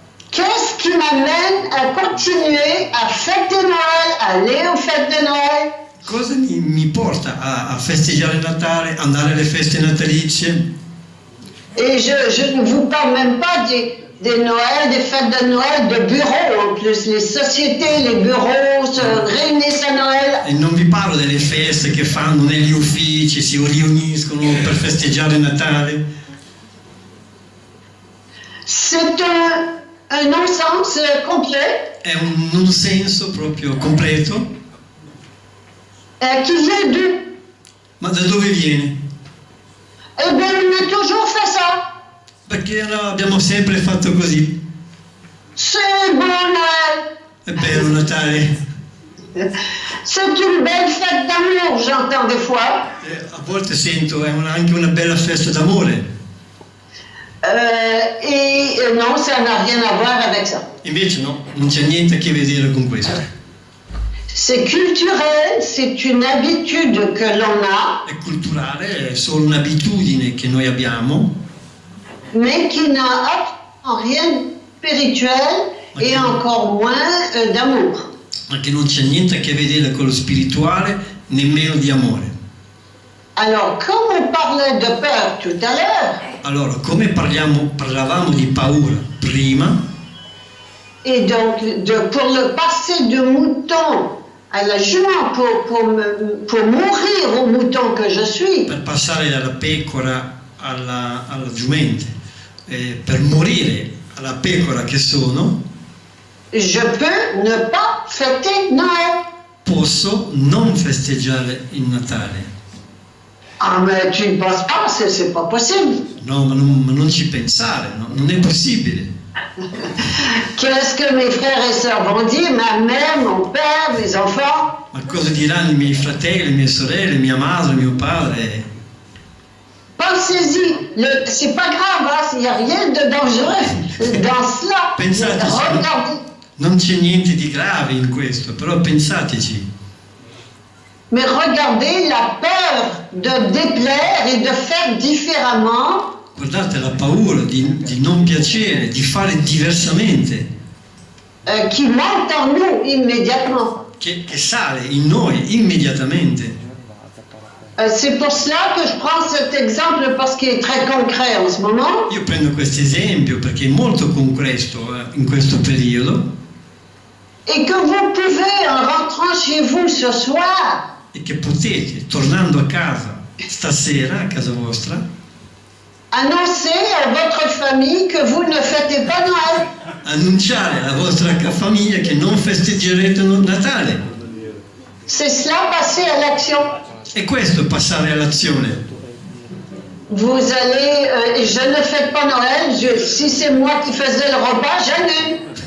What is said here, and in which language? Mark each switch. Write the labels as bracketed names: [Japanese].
[French] Qu'est-ce qui m'amène à continuer à fêter Noël, à aller aux fêtes de Noël? [Italian] Cosa mi porta a festeggiare il Natale, andare alle feste natalizie? [French] Et je ne vous parle même pas des Noëls, des fêtes de Noël de bureaux en plus. Les sociétés, les bureaux se réunissent à Noël. [Italian] E non vi parlo delle feste che fanno negli uffici, si riuniscono per festeggiare il Natale. [French] C'est un non-sens complet [Italian] È un non senso proprio completo. [French] qui vient d'où? [Italian] Ma da dove viene? [French] Eh bien, on a toujours fait ça. [Italian] Perché abbiamo sempre fatto così. [French] C'est bon Noël. [Italian] È bello Natale. [French] C'est une belle fête d'amour, j'entends des fois. [Italian] A volte sento è anche una bella festa d'amore. [French] Non, ça n'a rien à voir avec ça. [Italian] Invece no, non c'è niente a che vedere con questo. [French] C'est culturel, c'est une habitude que l'on a, [Italian] È culturale, è solo un'abitudine che noi abbiamo, [French] mais qui n'a absolument rien de spirituel et encore moins d'amour. [Italian] ma che non c'è niente a che vedere con lo spirituale, nemmeno di amore. [French] Alors, comme on parlait de peur tout à l'heure, [Italian] Allora, come parlavamo di paura prima, [French] et donc pour le passer de mouton à la jument, pour mourir au mouton que je suis, [Italian] per passare dalla pecora alla giumente, per morire alla pecora che sono, [French] je peux ne pas fêter Noël. [Italian] posso non festeggiare il Natale. [French] Ah, mais tu ne penses pas, c'est pas possible. [Italian] No, ma non ci pensare, no? Non è possibile. [French] Qu'est-ce que mes frères et sœurs vont dire, ma mère, mon père, mes enfants? [Italian] Ma cosa diranno i miei fratelli, le mie sorelle, mia madre, mio padre? [French] Pensez-y, c'est pas grave, il n'y a rien de dangereux dans cela. [Italian] Pensateci, [French] Regardez. [Italian] non c'è niente di grave in questo, però pensateci. [French] Mais regardez la peur de déplaire et de faire différemment [Italian] Guardate la paura di non piacere, di fare diversamente, [French] qui monte en nous immédiatement. [Italian] che sale in noi immediatamente. [French] C'est pour cela que je prends cet exemple parce qu'il est très concret en ce moment. [Italian] Io prendo questo esempio perché è molto concreto in questo periodo [French] Et que vous pouvez, en rentrant chez vous ce soir, [Italian] e che potete, tornando a casa stasera, a casa vostra, [French] Annoncez à votre famille que vous ne fêtez pas Noël. [Italian] Annunciare alla vostra famiglia che non festeggerete Natale. [French] C'est cela, passer à l'action. [Italian] E questo è passare all'azione. [French] Vous allez, je ne fête pas Noël, si c'est moi qui faisais le repas, j'annule.